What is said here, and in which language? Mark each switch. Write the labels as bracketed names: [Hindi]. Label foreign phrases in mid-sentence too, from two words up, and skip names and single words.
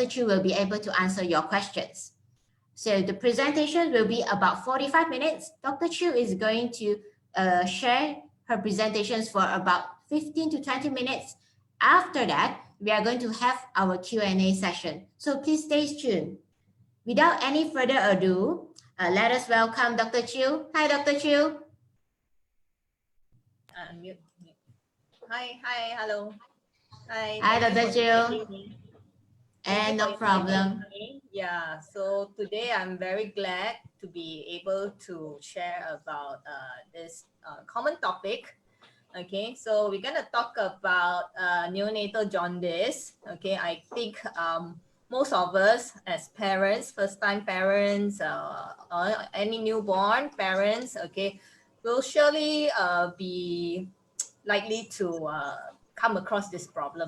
[English] Chu will be able to answer your questions. So the presentation will be about 45 minutes. Dr. Chu is going to share her presentations for about 15 to 20 minutes. After that, we are going to have our Q&A session. So please stay tuned. Without any further ado, let us welcome Dr. Chu. Hi, Dr. Chu. Mute. Hi, hello. Hi, Dr. Chu. And no problem. Yeah, so today I'm very glad to be able to share about this common topic. Okay, so we're going to talk about neonatal jaundice. Okay, I think most of us as parents, first-time parents, or any newborn parents, okay, will surely be likely to come across this problem.